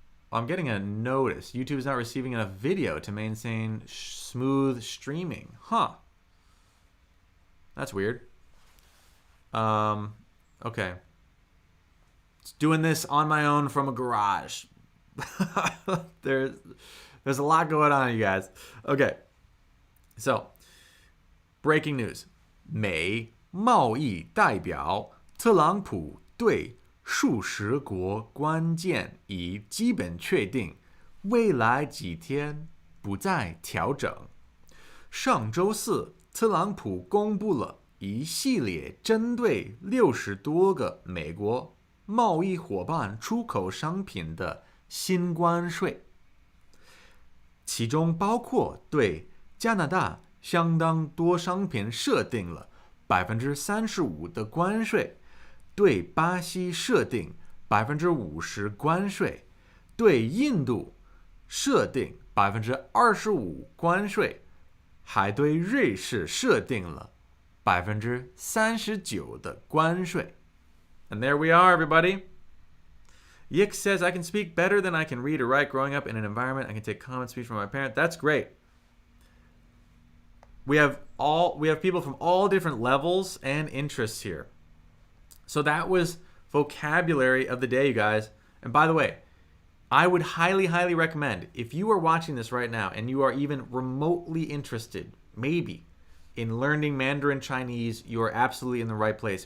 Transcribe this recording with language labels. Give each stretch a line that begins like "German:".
English: I'm getting a notice. YouTube is not receiving enough video to maintain smooth streaming. Huh. That's weird. Okay. Just doing this on my own from a garage. There's a lot going on, you guys. Okay. So, breaking news.
Chinese: 美贸易代表特朗普对数十国关键已基本确定，未来几天不再调整。上周四，特朗普公布了一系列针对60多个美国贸易伙伴出口商品的新关税，其中包括对加拿大相当多商品设定了35%的关税，对巴西设定50%关税，对印度设定25%关税，还对瑞士设定了39%的关税。
English: And there we are, everybody. Yick says, I can speak better than I can read or write. Growing up in an environment, I can take common speech from my parent. That's great. We have people from all different levels and interests here. So that was vocabulary of the day, you guys. And by the way, I would highly, highly recommend, if you are watching this right now and you are even remotely interested, maybe, in learning Mandarin Chinese, you are absolutely in the right place.